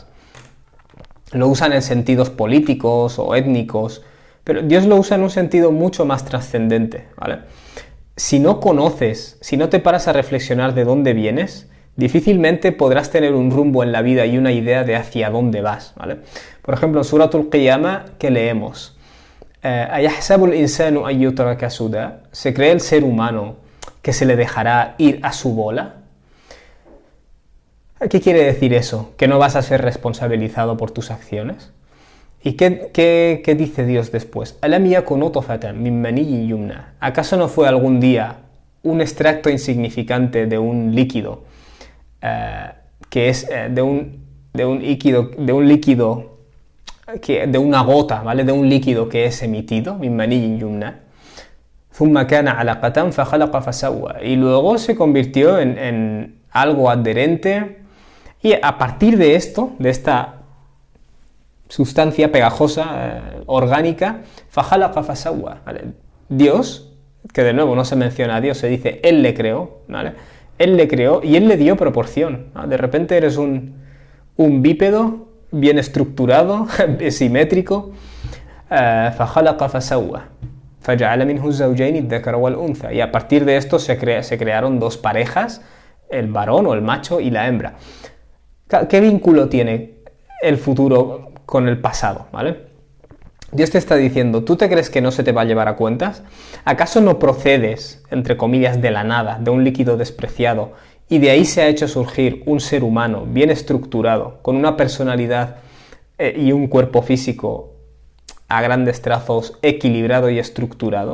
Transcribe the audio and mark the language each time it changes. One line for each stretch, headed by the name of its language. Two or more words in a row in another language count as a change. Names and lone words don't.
Spanish: Lo usan en sentidos políticos o étnicos, pero Dios lo usa en un sentido mucho más trascendente, ¿vale? Si no conoces, si no te paras a reflexionar de dónde vienes, difícilmente podrás tener un rumbo en la vida y una idea de hacia dónde vas, ¿vale? Por ejemplo, en Suratul Qiyamah, que leemos,
Arabic: ¿أيحسب الإنسان أن يترك سدى?
Spanish: ¿Se cree el ser humano que se le dejará ir a su bola? ¿Qué quiere decir eso? ¿Que no vas a ser responsabilizado por tus acciones? ¿Y qué dice Dios después?
Arabic: ألم يك نطفة من مني يمنى.
Spanish: ¿Acaso no fue algún día un extracto insignificante de un líquido, que es de un líquido, de una gota, ¿vale? De un líquido que es emitido,
Arabic: من مني يمنى. ثم كان علقة فخلق فسوى.
Spanish: Y luego se convirtió en algo adherente, y a partir de esto, de esta sustancia pegajosa, orgánica,
Arabic: فخلق فسوى,
Spanish: ¿vale? Dios, que de nuevo no se menciona a Dios, se dice Él le creó, ¿vale? Él le creó y Él le dio proporción, ¿no? De repente eres un bípedo bien estructurado, simétrico,
Arabic: فخلق فسوى. فَجَعَلَ مِنْهُ الزَّوْجَيْنِ الذَّكَرَ وَالْأُنْثَى.
Spanish: Y a partir de esto se crearon dos parejas, el varón o el macho y la hembra. ¿Qué vínculo tiene el futuro con el pasado, ¿vale? Dios te está diciendo, ¿tú te crees que no se te va a llevar a cuentas? ¿Acaso no procedes, entre comillas, de la nada, de un líquido despreciado, y de ahí se ha hecho surgir un ser humano bien estructurado, con una personalidad y un cuerpo físico a grandes trazos equilibrado y estructurado?